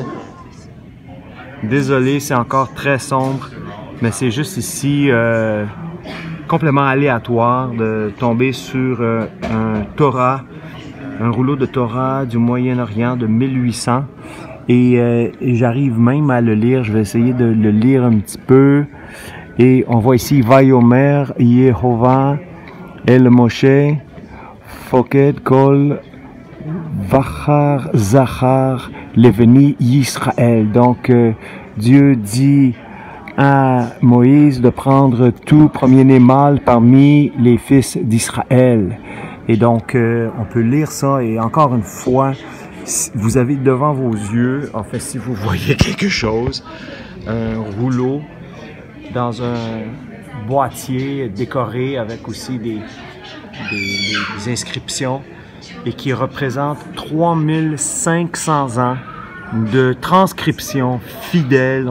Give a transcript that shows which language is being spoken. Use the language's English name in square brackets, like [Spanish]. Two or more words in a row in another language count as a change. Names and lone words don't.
[French] Désolé, c'est encore très sombre, mais c'est juste ici complètement aléatoire de tomber sur un Torah, un rouleau de Torah du Moyen-Orient de 1800. Et j'arrive même à le lire, je vais essayer de le lire un petit peu. [Hebrew] Et on voit ici ויאמר יהוה אל משה פקד כל בכר זכר לבני, Yisraël. [French] Donc Dieu dit à Moïse de prendre tout premier-né mâle parmi les fils d'Israël. Et donc on peut lire ça et encore une fois, vous avez devant vos yeux, en fait, si vous voyez quelque chose, un rouleau dans un boîtier décoré avec aussi des inscriptions et qui représente 3500 ans de transcription fidèle.